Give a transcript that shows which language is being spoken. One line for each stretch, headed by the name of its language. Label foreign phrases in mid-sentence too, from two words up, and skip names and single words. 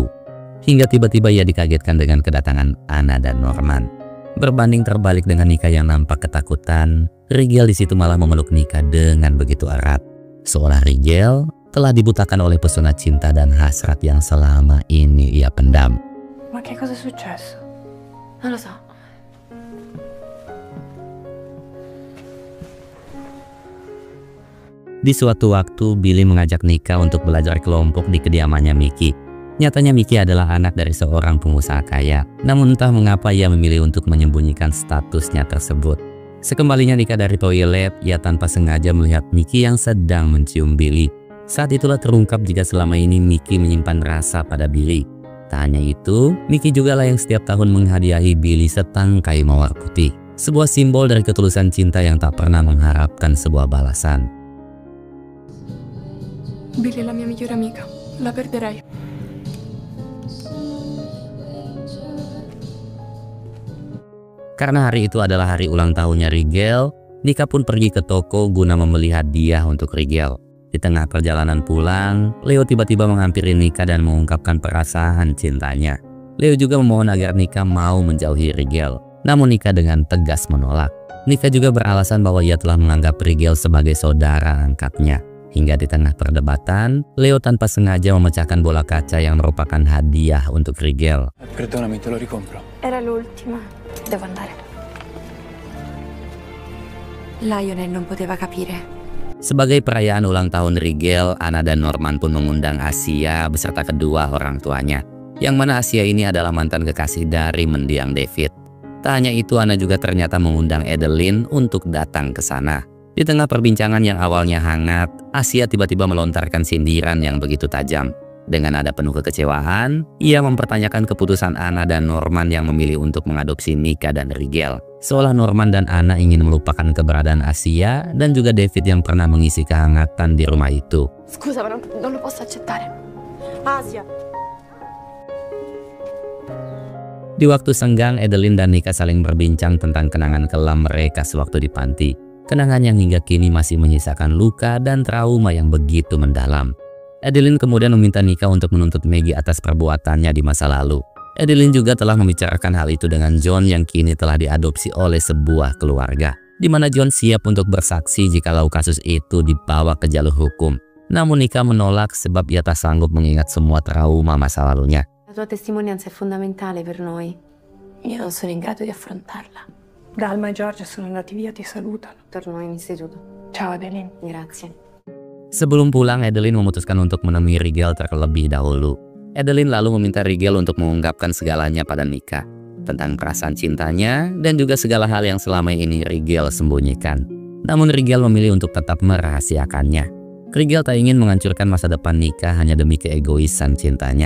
Indonesian: Hingga tiba-tiba ia dikagetkan dengan kedatangan Anna dan Norman. Berbanding terbalik dengan Nika yang nampak ketakutan, Rigel di situ malah memeluk Nika dengan begitu erat. Seolah Rigel telah dibutakan oleh pesona cinta dan hasrat yang selama ini ia pendam.
Italian: Ma che cosa è successo? Non lo so.
Indonesian: Di suatu waktu, Billy mengajak Nika untuk belajar kelompok di kediamannya Mickey. Nyatanya Mickey adalah anak dari seorang pengusaha kaya. Namun entah mengapa ia memilih untuk menyembunyikan statusnya tersebut. Sekembalinya Nika dari toilet, ia tanpa sengaja melihat Mickey yang sedang mencium Billy. Saat itulah terungkap jika selama ini Mickey menyimpan rasa pada Billy. Tak hanya itu, Mickey juga lah yang setiap tahun menghadiahi Billy setangkai mawar putih. Sebuah simbol dari ketulusan cinta yang tak pernah mengharapkan sebuah balasan.
Italian: Billy è la mia migliore amica. La perderai.
Indonesian: Karena hari itu adalah hari ulang tahunnya Rigel, Nika pun pergi ke toko guna membeli hadiah untuk Rigel. Di tengah perjalanan pulang, Leo tiba-tiba menghampiri Nika dan mengungkapkan perasaan cintanya. Leo juga memohon agar Nika mau menjauhi Rigel. Namun Nika dengan tegas menolak. Nika juga beralasan bahwa ia telah menganggap Rigel sebagai saudara angkatnya. Hingga di tengah perdebatan, Leo tanpa sengaja memecahkan bola kaca yang merupakan hadiah untuk Rigel.
Italian: Perdonami, te lo ricompro. Era l'ultima. Devo andare. Lionel non poteva capire.
Indonesian: Sebagai perayaan ulang tahun Rigel, Anna dan Norman pun mengundang Asia beserta kedua orang tuanya. Yang mana Asia ini adalah mantan kekasih dari mendiang David. Tak hanya itu, Anna juga ternyata mengundang Adeline untuk datang ke sana. Di tengah perbincangan yang awalnya hangat, Asia tiba-tiba melontarkan sindiran yang begitu tajam. Dengan nada penuh kekecewaan, ia mempertanyakan keputusan Anna dan Norman yang memilih untuk mengadopsi Nika dan Rigel. Seolah Norman dan Anna ingin melupakan keberadaan Asia dan juga David yang pernah mengisi kehangatan di rumah itu.
Italian: Scusa, ma non lo posso accettare. Asia.
Indonesian: Di waktu senggang, Adeline dan Nika saling berbincang tentang kenangan kelam mereka sewaktu di panti. Kenangan yang hingga kini masih menyisakan luka dan trauma yang begitu mendalam. Adeline kemudian meminta Nika untuk menuntut Maggie atas perbuatannya di masa lalu. Adeline juga telah membicarakan hal itu dengan John yang kini telah diadopsi oleh sebuah keluarga, di mana John siap untuk bersaksi jikalau kasus itu dibawa ke jalur hukum. Namun Nika menolak sebab ia tak sanggup mengingat semua trauma masa lalunya.
Italian: La tua testimonianza è fondamentale per noi. Io non sono in grado di affrontarla. Dalma e Giorgia sono andati via, ti salutano. Torno in istituto. Ciao Adeline. Grazie.
Indonesian: Sebelum pulang, Adeline memutuskan untuk menemui Rigel terlebih dahulu. Adeline lalu meminta Rigel untuk mengungkapkan segalanya pada Nika, tentang perasaan cintanya dan juga segala hal yang selama ini Rigel sembunyikan. Namun Rigel memilih untuk tetap merahasiakannya. Rigel tak ingin menghancurkan masa depan Nika hanya demi keegoisan cintanya.